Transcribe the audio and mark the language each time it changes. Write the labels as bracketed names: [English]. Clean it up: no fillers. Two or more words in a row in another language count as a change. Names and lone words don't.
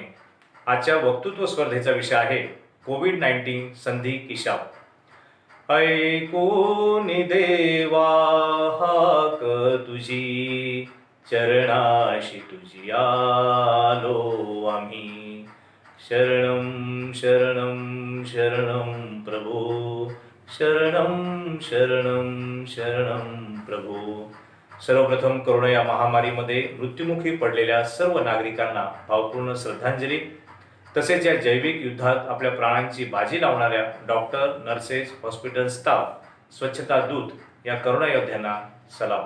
[Marathi] आजच्या वक्तृत्व स्पर्धेचा विषय आहे कोविड-19 संधी किशाप. ऐकोनी देवा हाक तुझी, चरणाशी तुझी आलो आम्ही. शरणं शरणं शरणं प्रभो, शरणं शरणं शरणं प्रभो. सर्वप्रथम करोना या महामारीमध्ये मृत्युमुखी पडलेल्या सर्व नागरिकांना भावपूर्ण श्रद्धांजली. तसेच या जैविक युद्धात आपल्या प्राणांची बाजी लावणाऱ्या डॉक्टर, नर्सेस, हॉस्पिटल स्टाफ, स्वच्छता दूत या करोना योद्ध्यांना सलाम.